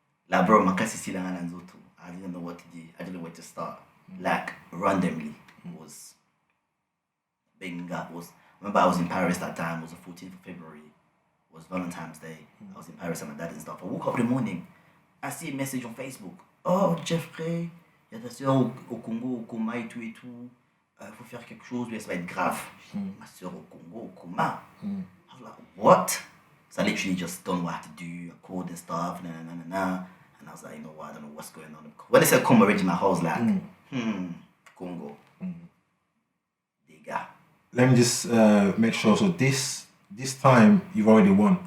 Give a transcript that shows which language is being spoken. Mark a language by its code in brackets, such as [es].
[en] Like bro, I didn't know what to do. I didn't know where to start. Like randomly was remember I was in Paris that time, it was the 14th of February, it was Valentine's Day. I was in Paris with my dad and stuff. I woke up in the morning, I see a message on Facebook. [fr] Oh Jeffrey, il y a ta soeur au Congo, au coma et tout. Faut faire quelque chose, mais ça va être grave. Ma soeur au Congo, au coma. [en] I was like, what? So I literally just done what I had to do. I called and stuff, and I was like, you know what, I don't know what's going on. When they said coma already, my heart was like, Congo. Diga. Let me just make sure. So this time you've already won.